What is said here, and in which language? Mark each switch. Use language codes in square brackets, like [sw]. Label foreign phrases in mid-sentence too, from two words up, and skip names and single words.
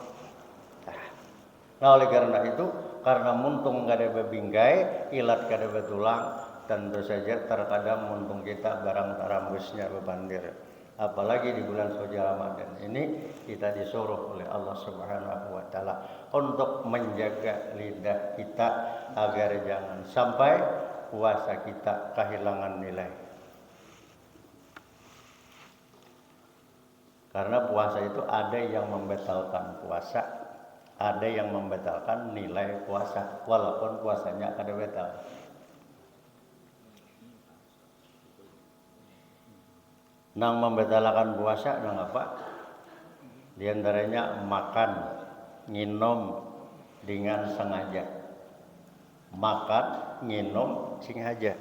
[bjn] Nah oleh karena itu, karena muntung kada bebingkai, ilat kada betulang, tentu saja terkadang muntung kita barang tarambusnya bebandir. [id] Apalagi di bulan suci Ramadan ini kita disuruh oleh Allah [ar] Subhanahu wa taala [id] untuk menjaga lidah kita agar jangan sampai puasa kita kehilangan nilai. Karena puasa itu ada yang membatalkan puasa, ada yang membatalkan nilai puasa walaupun puasanya kada batal. [bjn] Nang membatalkan puasa nang apa? [id] Di antaranya makan, minum dengan sengaja. Makan, minum sengaja.